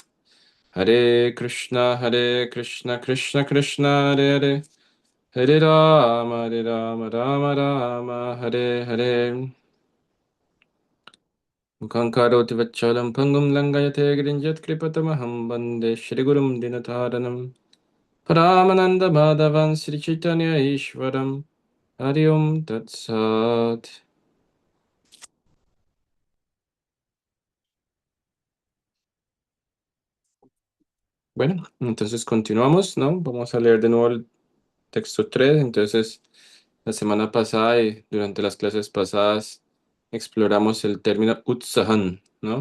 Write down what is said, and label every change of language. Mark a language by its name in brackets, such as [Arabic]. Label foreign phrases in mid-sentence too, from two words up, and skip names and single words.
[Sanskrit] हरे कृष्ण कृष्ण कृष्ण हरे हरे हरे राम राम राम हरे हरे Hare Rama Rama Rama Hare Hare मूकं करोति वाचालं पङ्गुं लङ्घयते गिरिम् यत्कृपा तम् अहं वन्दे श्रीगुरुं दीनतारणम् परमानन्दमाधवम् श्रीचैतन्यम् ईश्वरम् हरि ॐ तत् सत्. [Spanish] Bueno, entonces continuamos, ¿no? Vamos a leer de nuevo el texto 3. Entonces, la semana pasada y durante las clases pasadas exploramos el término utsahan, ¿no?